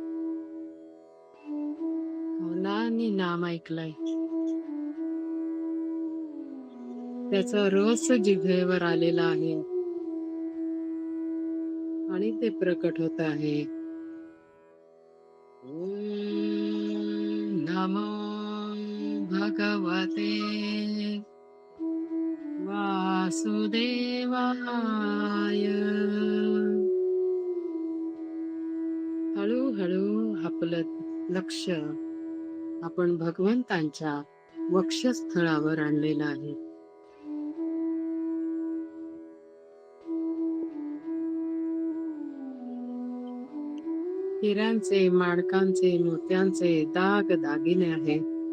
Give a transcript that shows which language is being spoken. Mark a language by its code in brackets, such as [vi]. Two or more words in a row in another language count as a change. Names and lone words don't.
[mr] कानाने नाम ऐकलंय, त्याचा रस जिभेवर आलेला आहे आणि ते प्रकट होत आहे. [sa] ओम नमो भगवते वासुदेवाय. [mr] हळूहळू आपलं लक्ष आपण भगवंतांच्या वक्षस्थळावर आणलेलं आहे. हिऱ्यांचे, माणकांचे, मोत्यांचे दाग दागिने आहेत.